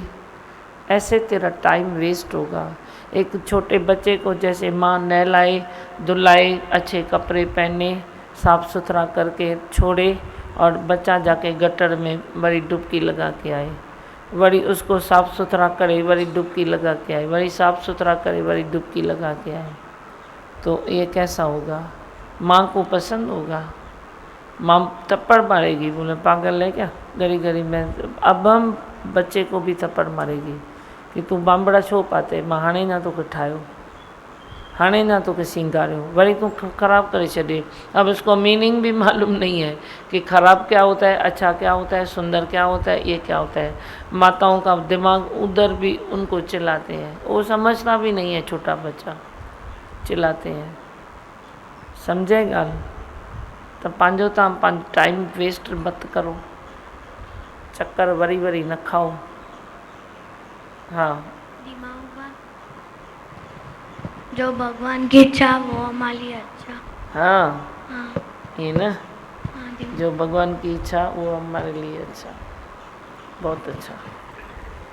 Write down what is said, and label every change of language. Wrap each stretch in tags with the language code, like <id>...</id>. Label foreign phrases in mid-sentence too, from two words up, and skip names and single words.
<hi>ऐसे तेरा</hi> <en>time waste</en> <hi>होगा। एक छोटे बच्चे को जैसे माँ नहलाए धुलाए, अच्छे कपड़े पहने, साफ़ सुथरा करके छोड़े, और बच्चा जाके गटर में बड़ी डुबकी लगा के आए, वही उसको साफ़ सुथरा करे, वही डुबकी लगा के आए, वही साफ़ सुथरा करे, वही डुबकी लगा के आए, तो ये कैसा होगा? माँ को पसंद होगा? माँ थप्पड़ मारेगी, बोले पागल है क्या, गरी गरी में। अब हम बच्चे को भी थप्पड़ मारेगी कि</hi> <sd>तू बांबड़ा छो पाते, मां हाणे ना तोखे ठाहियो, हाणे ना तोखे सिंगारियो, वरी तू ख़राब करे छॾे।</sd> <hi>अब उसको मीनिंग भी मालूम नहीं है कि ख़राब क्या होता है, अच्छा क्या होता है, सुंदर क्या होता है, ये क्या होता है। माताओं का दिमाग उधर भी उनको चिल्लाते हैं, वो समझना भी नहीं है, छोटा बच्चा चिल्लाते हैं। समझे ॻाल्हि? तो</hi> <sd>पंहिंजो तव्हां</sd> <en>time waste</en> <hi>मत करो, चक्कर वरी न खाओ। हाँ, जो भगवान की इच्छा वो हमारे लिए अच्छा। हाँ, हाँ ये ना, हाँ जो भगवान की इच्छा वो हमारे लिए अच्छा, बहुत अच्छा।</hi>